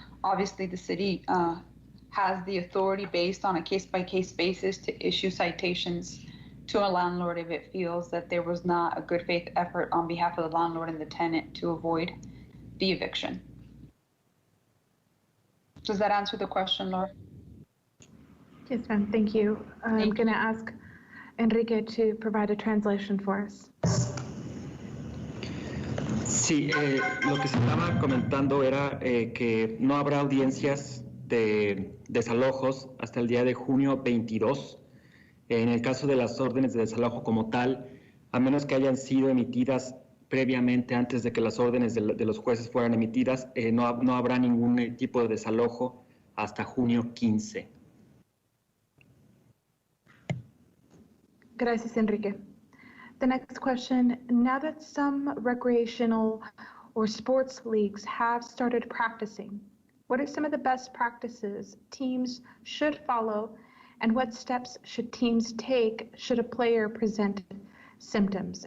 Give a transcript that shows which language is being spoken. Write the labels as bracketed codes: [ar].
[en] Obviously, the city has the authority based on a case-by-case basis to issue citations to a landlord if it feels that there was not a good faith effort on behalf of the landlord and the tenant to avoid the eviction. Does that answer the question, Laura? Yes, ma'am. Thank you. I'm going to ask Enrique to provide a translation for us. [es] Sí, lo que se estaba comentando era que no habrá audiencias de desalojos hasta el día de junio 22. En el caso de las órdenes de desalojo como tal, a menos que hayan sido emitidas previamente, antes de que las órdenes de los jueces fueran emitidas, no habrá ningún tipo de desalojo hasta junio 15. Gracias, Enrique. [en] The next question, now that some recreational or sports leagues have started practicing, what are some of the best practices teams should follow, and what steps should teams take should a player present symptoms?